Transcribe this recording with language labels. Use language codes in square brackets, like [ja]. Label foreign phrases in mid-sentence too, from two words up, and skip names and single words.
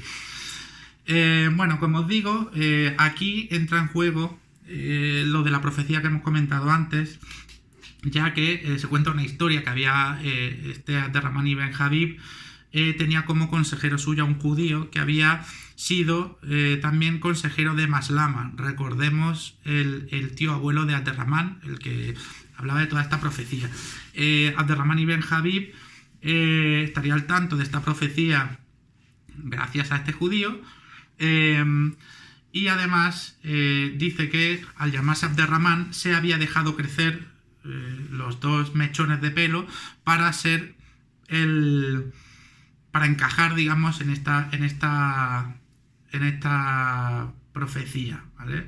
[es] Bueno, como os digo, aquí entra en juego lo de la profecía que hemos comentado antes, ya que se cuenta una historia que había este Abderramán ibn Habib tenía como consejero suyo a un judío que había sido también consejero de Maslama. Recordemos el tío abuelo de Abderramán, el que hablaba de toda esta profecía. Abderramán ibn Habib estaría al tanto de esta profecía gracias a este judío, y además dice que al llamarse Abderramán se había dejado crecer los 2 mechones de pelo para encajar, digamos, en esta profecía, ¿vale?